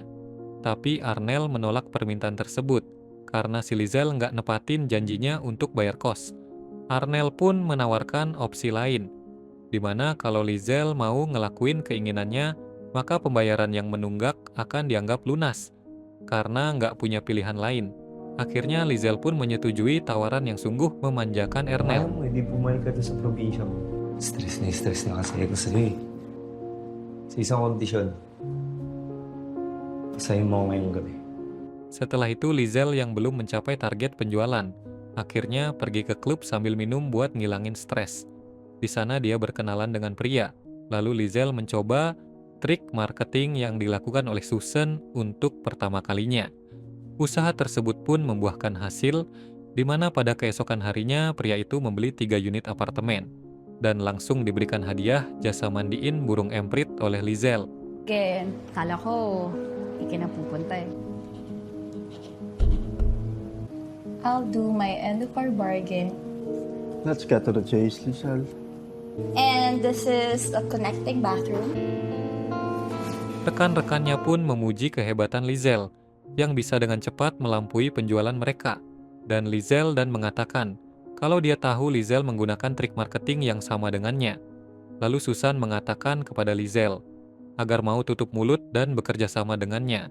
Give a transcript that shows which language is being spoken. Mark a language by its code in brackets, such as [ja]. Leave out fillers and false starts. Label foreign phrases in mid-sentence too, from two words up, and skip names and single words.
[id] Tapi Arnel menolak permintaan tersebut, karena si Lizelle nggak nepatin janjinya untuk bayar kos. Arnel pun menawarkan opsi lain, di mana kalau Lizel mau ngelakuin keinginannya, maka pembayaran yang menunggak akan dianggap lunas, karena nggak punya pilihan lain. Akhirnya Lizel pun menyetujui tawaran yang sungguh memanjakan Ernel. [tl] Alam mo, hindi bumalik ka doon sa probinsya mo. Stress na kasi ako sa'yo eh. Sa isang kondisyon, pasayin mo ako ngayong gabi. [id] Setelah itu Lizel yang belum mencapai target penjualan, akhirnya pergi ke klub sambil minum buat ngilangin stres. Di sana dia berkenalan dengan pria, lalu Lizel mencoba trik marketing yang dilakukan oleh Susan untuk pertama kalinya. Usaha tersebut pun membuahkan hasil, di mana pada keesokan harinya pria itu membeli 3 unit apartemen, dan langsung diberikan hadiah jasa mandiin burung emprit oleh Lizel. [tl] Again, kala ko, hindi na pupunta eh. [en] I'll do my end of our bargain. Let's get to the chase, Lizelle. And this is a connecting bathroom. [id] Rekan-rekannya pun memuji kehebatan Lizel yang bisa dengan cepat melampaui penjualan mereka. Dan Lizel mengatakan kalau dia tahu Lizel menggunakan trik marketing yang sama dengannya. Lalu Susan mengatakan kepada Lizel agar mau tutup mulut dan bekerja sama dengannya.